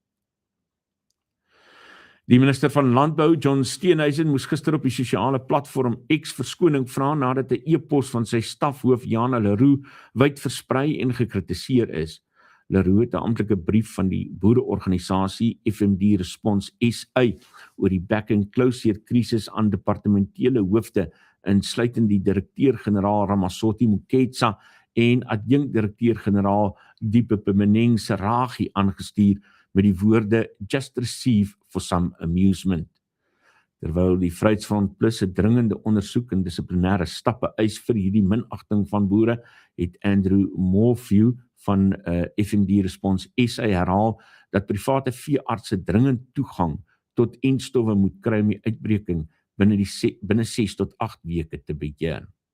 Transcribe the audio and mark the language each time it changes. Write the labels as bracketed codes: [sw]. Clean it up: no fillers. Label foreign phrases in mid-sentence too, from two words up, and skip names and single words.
[af] Die minister van Landbou, John Steenhuisen, moes gister op die sosiale platform X verskoning vra nadat 'n e-pos van sy stafhoof Jana Leroux wyd versprei en gekritiseer is. Leroux het 'n amptelike brief van die boereorganisasie FMD Response SA oor die back-and-closure krisis aan departementele hoofde, insluitend die direkteur-generaal Ramasoti Moketsa en adjunkt-direkteur-generaal Dipepemeneng Seragi aangestuur met die woorde [en] "just receive for some amusement". [af] Terwyl die Vryheidsfront Plus 'n dringende ondersoek en dissiplinêre stappe eis vir hierdie minagting van boere, het Andrew Morphew van FMD Response SA herhaal dat private veeartse dringend toegang tot enstowwe moet kry om die uitbreking binne 6 tot 8 weke te beheer.